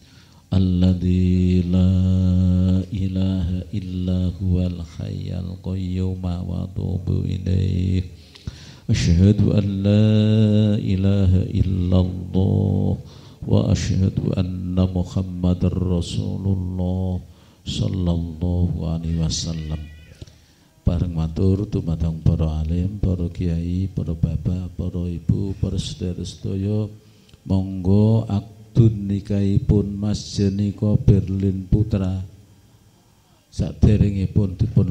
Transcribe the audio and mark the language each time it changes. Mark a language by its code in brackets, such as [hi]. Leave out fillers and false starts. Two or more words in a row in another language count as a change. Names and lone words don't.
[ar] الذي لا إله إلا هو الحي القيوم وأتوب إليه. أشهد أن لا إله إلا الله وأشهد أن محمدا رسول الله صلى الله عليه وسلم. [jv] Bareng matur dumateng para alim, para kiai, para bapak, para ibu, para sedherek-sedaya, monggo akdun nikahipun Mas Jenika Berlin Putra saderengipun dipun